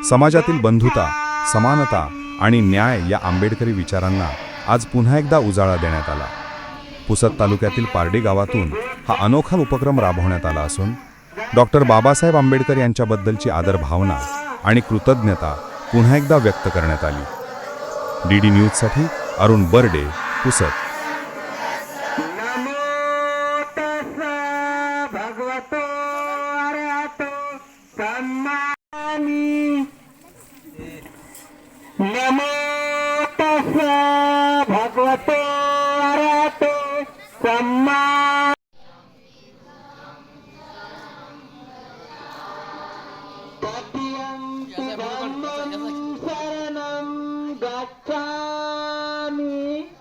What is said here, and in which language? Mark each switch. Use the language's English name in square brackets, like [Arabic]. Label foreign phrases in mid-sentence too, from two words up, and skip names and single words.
[Marathi] समाजातील बंधुता, समानता आणि न्याय या आंबेडकरी विचारांना आज पुन्हा एकदा उजाळा देण्यात आला। पुसद तालुक्यातील पारडी गावातून हा अनोखा उपक्रम राबवण्यात आला असून डॉक्टर बाबासाहेब आंबेडकर यांच्याबद्दलची आदर भावना आणि कृतज्ञता पुन्हा एकदा व्यक्त करण्यात आली। डीडी न्यूजसाठी अरुण बर्डे, पुसद। [Pali] नमो तस्सा भगवतो अरहतो सम्मा तत्यंति धम्मं शरणं गच्छामि